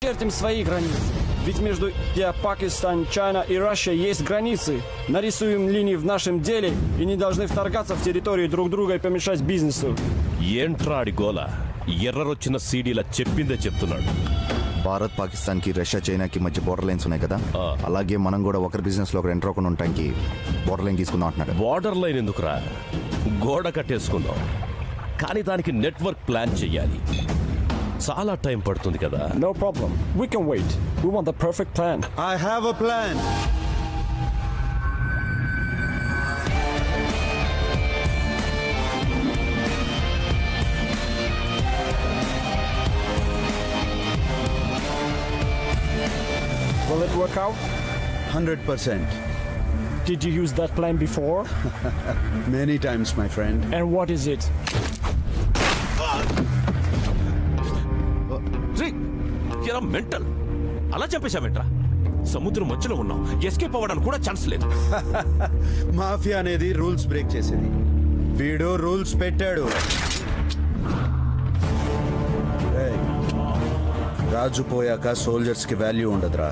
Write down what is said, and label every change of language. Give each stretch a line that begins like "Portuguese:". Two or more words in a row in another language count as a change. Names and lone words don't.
Russian: чертим свои границы. Ведь между Пакистан, Чайна и Россия есть границы. Нарисуем линии в нашем деле и не должны вторгаться в территорию друг друга и помешать бизнесу.
Telugu: ఏంట్రాడి గోల ఎర్రరొచ్చిన సీడీలా చెప్పిందే చెప్తున్నాడు. భారత్ పాకిస్తాన్ కి రష్యా చైనాకి మధ్య
English: border lines
Telugu: ఉన్నాయి కదా, అలాగే మనం కూడా ఒకరి బిజినెస్ లో ఒకరు ఎంటర్ అవ్వకుండా ఉండటానికి
English: border line
Telugu: తీసుకుందాం అంటున్నాడు.
English: border line
Telugu: ఎందుకురా, గోడ కట్టేసుకుందాం. కానీ దానికి
English: network plan
Telugu: చెయ్యాలి. చాలా టైం పడుతుంది కదా.
English: No problem. We can wait. We want the perfect plan. I have a plan. Will it work out? 100%. Did you use that plan before? Many times, my friend. And what is it?
Telugu: ఎరా మెంటల్, అలా చంపేశామేంట్రా? సముద్రం మధ్యలో ఉన్నాం, ఎస్కేప్ అవ్వడానికి కూడా ఛాన్స్ లేదు. మాఫియా అనేది
English: rules break
Telugu: చేసేది. వీడు రూల్స్ పెట్టాడు. రాజు పోయాక సోల్జర్స్ కి వాల్యూ ఉండదురా.